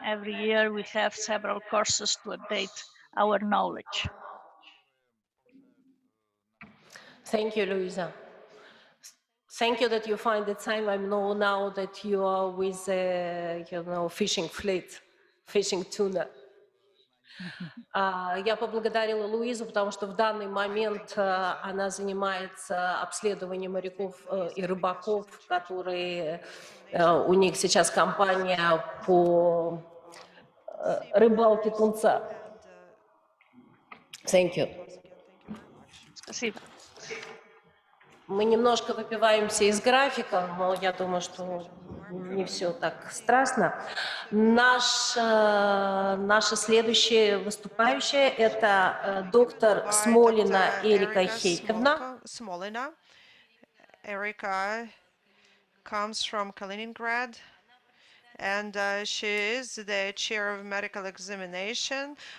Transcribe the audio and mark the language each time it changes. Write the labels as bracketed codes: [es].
[en] Every year we have several courses to update our knowledge. Thank you, Luisa. Thank you that you find the time. I know now that you are with, fishing fleet, fishing tuna. [ru] Я поблагодарила Луизу, потому что в данный момент она занимается обследованием моряков и рыбаков, которые у них сейчас компания по рыбалке тунца. [en] Thank you. [ru] Спасибо. Мы немножко выбиваемся из графика, но я думаю, что не все так страшно. Наша следующая выступающая – это доктор Смолина Эрика Хейковна. [en] Erika comes from Kaliningrad, and she is the chair of medical examination